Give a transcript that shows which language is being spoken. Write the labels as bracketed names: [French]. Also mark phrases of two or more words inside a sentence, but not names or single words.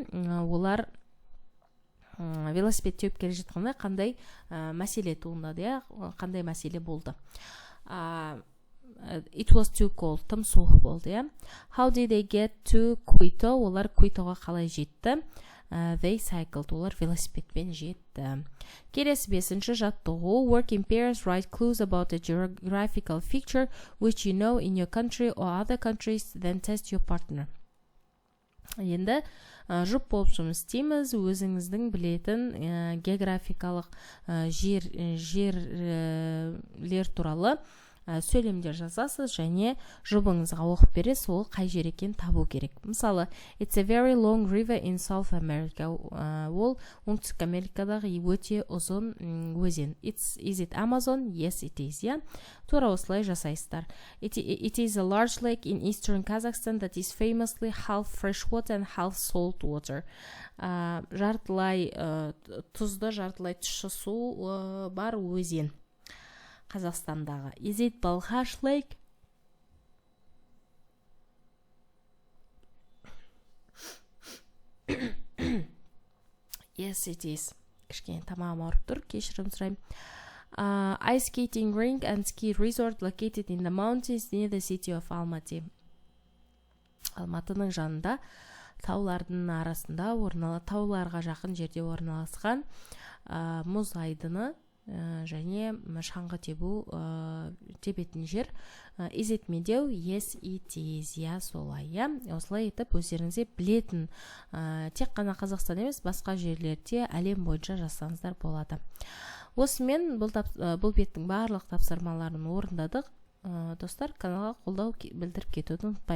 [Kazakh] Олар велосипед теуіп келе жатқанда қандай мәселе туындады, қандай мәселе болды? [English] It was too cold, [Kazakh] тым суық болды. [English] How did they get to Quito? [Kazakh] Олар Quitoға қалай жетті? [English] They cycled. [Kazakh] Олар велосипедпен жетті. Келесі бесінші жаттығу. [English] Work in pairs, write clues about a geographical feature which you know in your country or other countries, then test your partner. [Kazakh] Енді жұп болып жұмыс істейміз. Өзіңіздің білетін географикалық жерлер туралы сөйлемдер жазасыз және жұбыңызға оқып бересіз, ол қай жер екенін табу керек. Мысалы, [English] it's a very long river in South America. [Kazakh] Ол оңтүстік Америкадағы өте ұзын өзен. [English] Is it Amazon? Yes, it is. [Kazakh] Тура осылай жасайсыздар. [English] It is a large lake in eastern Kazakhstan that is famously half fresh water and half salt water. [Kazakh] Жартылай тұзды, жартылай тұщы су бар өзен. Қазақстандағы. [English] Is it Balkhash Lake? Yes, it is. [Kazakh] Кішкене тамағым ауырып тұр, кешірім сұраймын. [English] Ice skating rink and ski resort located in the mountains near the city of Almaty. [Kazakh] Алматының жанында, таулардың арасында тауларға жақын жерде орналасқан мұз айдыны және шаңғы тебетін жер. [English] Is it медеу? Yes, it is. [Kazakh] Я, солай. Осылай етіп, өздеріңізге білетін, тек қана Қазақстан емес, басқа жерлерде әлем бойынша жазсаңыздар болады. Осымен бұл беттің барлық тапсырмаларын орындадық. Достар, каналға қолдау білдіріп кетуді ұмытпаймыз.